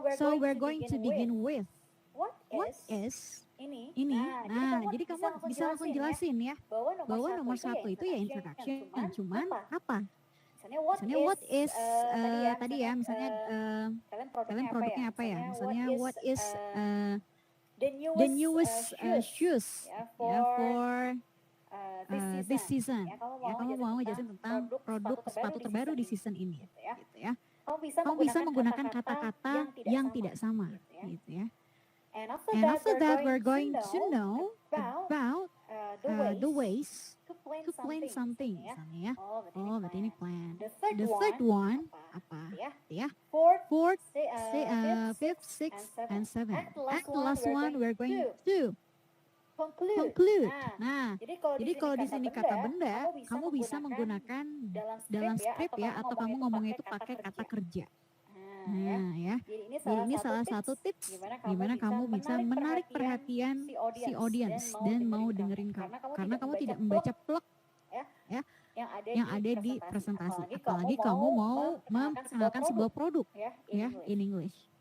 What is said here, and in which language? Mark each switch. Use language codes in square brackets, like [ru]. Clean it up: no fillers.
[en] So we're going to begin with what is ini. [id] Nah, jadi kamu bisa langsung jelasin ya, bahwa nomor satu itu ya introduction, cuman apa? Misalnya what is tadi ya, misalnya kalian produknya apa ya? Misalnya [en] what is the newest shoes ya for this season. [id] Ya, kamu mau ngejelasin tentang produk sepatu terbaru di season ini, gitu ya. Kamu bisa menggunakan kata-kata yang tidak sama, gitu ya. [en] And after that, we're going to know about the ways to plan something, misalnya ya. [id] Oh, berarti ini plan. [en] The third one, [id] apa? Ya. [en] Fourth, fifth, sixth, and seventh. And the last one, we're going to conclude. [id] Nah, jadi kalau di sini kata benda, kamu bisa menggunakan dalam skrip ya, atau kamu ngomongnya itu pakai kata kerja. Nah ya, jadi ini salah satu tips gimana kamu bisa menarik perhatian si audience dan mau dengerin kamu, karena kamu tidak membaca plek ya yang ada di presentasi, apalagi kamu mau memperkenalkan sebuah produk ya [en] in English.